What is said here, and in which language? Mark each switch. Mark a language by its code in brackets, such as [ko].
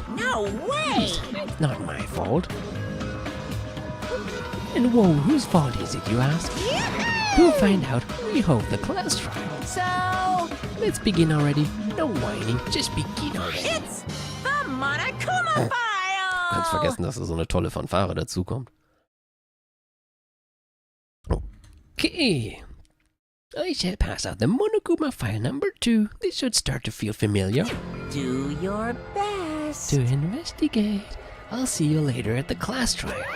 [en] No way! It's not my fault. And whoa, whose fault is it, you ask? We'll find out. We hold the class trial. So... Let's begin already. No whining, just begin already. It's the Monokuma File! [de] Du kannst vergessen, dass da so eine tolle Fanfare dazukommt. [en] Okay. I shall pass out the Monokuma file #2. This should start to feel familiar. Do your best. To investigate. I'll see you later at the class trial.